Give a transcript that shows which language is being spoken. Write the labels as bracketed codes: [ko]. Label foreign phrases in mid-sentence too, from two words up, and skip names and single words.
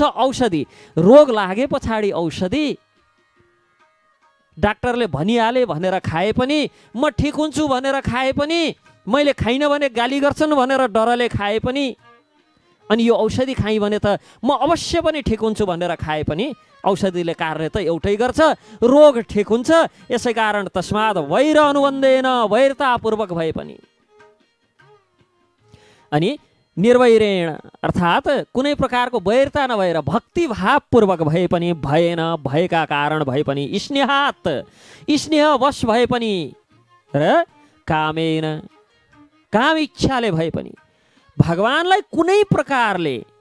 [ne] औषधि रोग लागे पछाडि औषधि डाक्टरले भनिहाले भनेर खाए पनि, म ठिक हुन्छु भनेर खाए पनि, मैले खाइन भने गाली गर्छन् भनेर डरले खाए पनि, अनि यो औषधि खाएँ भने त म अवश्य पनि ठिक हुन्छु भनेर खाए पनि औषधिले कार्य त एउटै गर्छ, रोग ठिक हुन्छ। यसै कारण [sa] तस्माद् वैर अनुबन्धेन, [ne] वैरतापूर्वक भए पनि, अनि निर्वैरेण अर्थात् कुनै प्रकारको वैरता नभएर भक्तिभावपूर्वक भए पनि, भएन भयका कारण भए पनि, स्नेहात् स्नेहवश भए पनि र कामेन काम इच्छाले भए पनि भगवानलाई कुनै प्रकारले